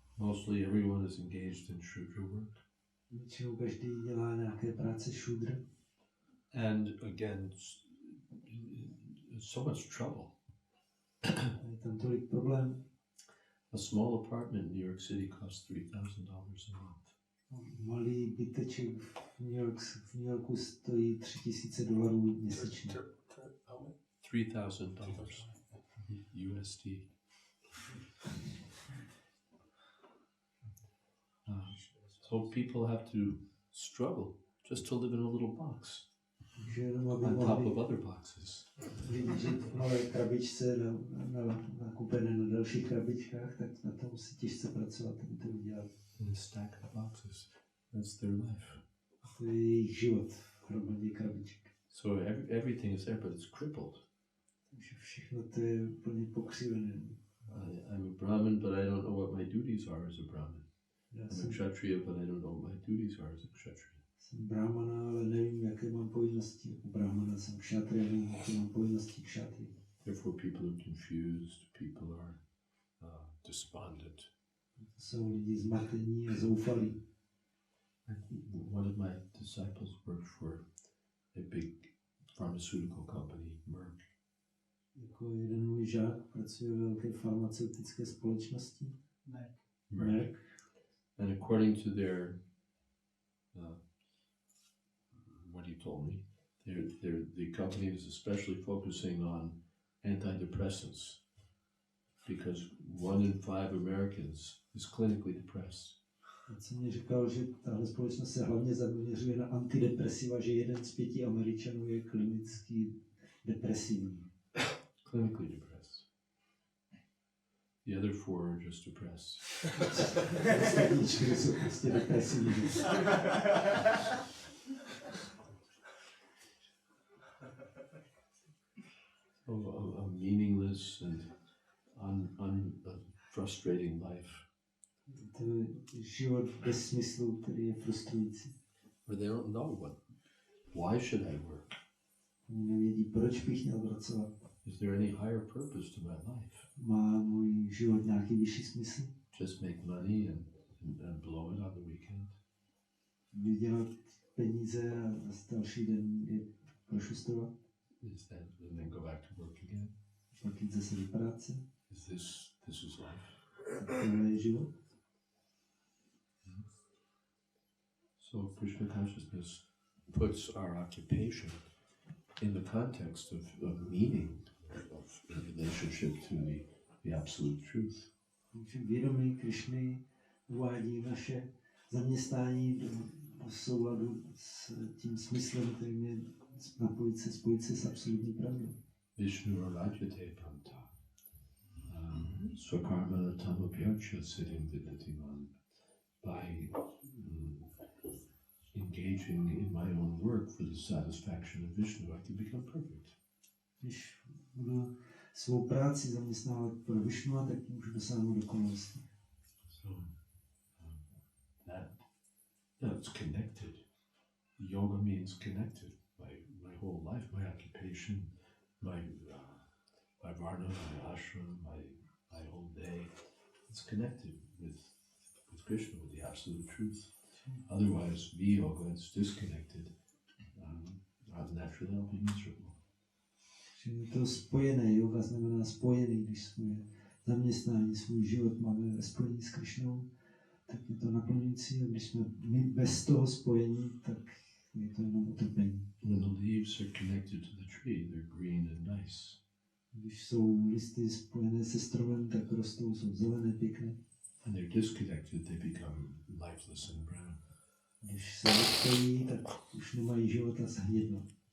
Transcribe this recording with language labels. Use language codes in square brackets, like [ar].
[en] Mostly everyone is engaged in shudra work. [cs] Většinou každý dělá nějaké práce šudra. [en] And again, so much trouble. [cs] Je tam tolik problém. [en] A small apartment in New York City costs $3,000 a month. [cs] Malý byteček v New Yorku stojí $3,000 měsíčně. [en] $3,000 USD. So people have to struggle just to live in a little box on top of other boxes. [cs] Žít v malé krabičce nakupené na dalších krabičkách, tak na to musí těžce pracovat, aby to udělali. [en] In a stack of boxes. That's their life. [cs] To je jejich život v hromadě krabiček. [en] So everything is there, but it's crippled. [cs] Takže všechno to je úplně pokřivené. [en] I'm a Brahmin, but I don't know what my duties are as a Brahmin. [cs] Já [en] I'm a Kshatriya, but I don't know what my duties are as a Kshatriya. [cs] Jsem brahmana, ale nevím, jaké mám povinnosti jako brahmana. Jsem kshatriya, nevím, jaké mám povinnosti kshatriya. [en] Therefore, people are confused, people are despondent. [cs] Jsou lidi zmatení a zoufalí. [en] One of my disciples worked for a big pharmaceutical company, Merck. [cs] Jako jeden můj žák pracuje ve velké farmaceutické společnosti. [en] Merck. And according to their, what he told me, the company is especially focusing on antidepressants because 1 in 5 Americans is clinically depressed. [cs] A co mě říkal, že tahle společnost se hlavně zaměřuje na antidepresiva, že 1 z 5 Američanů je klinicky depresivní. [en] Clinically depressed. The other 4 are just depressed. [cs] Ostatní 4 jsou prostě depresivní. [en] A meaningless and frustrating life. [cs] To je život bez smyslu, který je frustrující. [en] Where they don't know why should I work? [cs] Oni nevědí, proč bych měl pracovat. [en] Is there any higher purpose to my life? [cs] Má můj život nějaký vyšší smysl? [en] Just make money and blow it on the weekend? [cs] Vydělat peníze a další den je prošustrovat? [en] Is that and then go back to work again? [cs] Pak jít zase do práce? [en] Is this is life? [cs] Tohle je život? [en] So Krishna consciousness puts our occupation in the context of meaning of in relationship to the absolute truth. [cs] Vědomí Krišny uvádí naše zaměstnání do souladu s tím smyslem, kterým je spojit se s absolutní pravdou. [sa] Vishnu Rajate Panta Swakarma Tamapyacha Siddhim Vidatiman. [en] By engaging in my own work for the satisfaction of Vishnu, I can become perfect. [cs] Když budu svou práci zaměstnávat pro Višnu, tak můžu dosáhnout dokonalosti. [en] So that's connected. Yoga means connected. My whole life, my occupation, my varna, my ashram, my whole day, it's connected with Krishna, with the absolute truth. Otherwise, yoga is disconnected. Naturally, I'll be miserable. [cs] Je to spojené, yoga znamená spojený, když svoje zaměstnání, svůj život máme ve spojení s Krišnou, tak je to naplňující, a když jsme my bez toho spojení, tak je to jenom utrpení. [en] When the leaves are connected to the tree, they're green and nice. [cs] Když jsou listy spojené se stromem, tak rostou, jsou zelené, pěkné. [en] When they're disconnected, they become lifeless and brown. [cs] Když se rozpojí, tak už nemají život a zhnědnou.